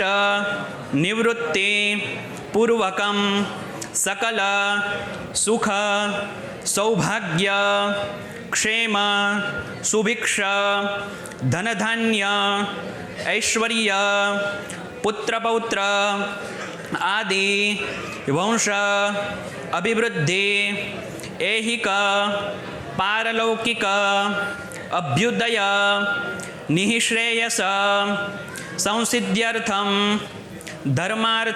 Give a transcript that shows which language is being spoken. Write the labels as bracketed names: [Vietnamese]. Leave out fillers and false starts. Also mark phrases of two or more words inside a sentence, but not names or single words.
[Sanskrit] निवृत्ति पूर्वकम सकल सुख सौभाग्य क्षेम सुभिक्ष धनधान्य ऐश्वर्य पुत्रपौत्र आदि वंश अभिवृद्धि ऐहिक पारलौकिक अभ्युदय निःश्रेयस संसिद्ध्यर्थं धर्मार्थ